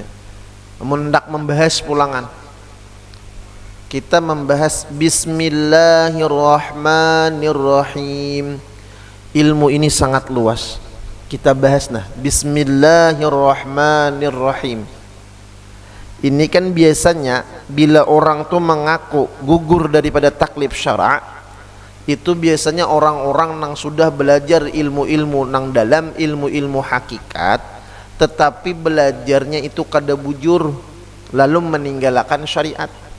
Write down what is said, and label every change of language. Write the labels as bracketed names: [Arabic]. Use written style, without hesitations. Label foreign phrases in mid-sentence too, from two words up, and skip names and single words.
[Indonesian] Namun hendak membahas pulangan. Kita membahas Bismillahirrahmanirrahim. Ilmu ini sangat luas. Kita bahas Bismillahirrahmanirrahim. [Banjar] Ini kan biasanya bila orang tuh mengaku gugur daripada taklif syara', itu biasanya orang-orang yang sudah belajar ilmu-ilmu nang dalam ilmu-ilmu hakikat, tetapi belajarnya itu kada bujur lalu meninggalkan syariat.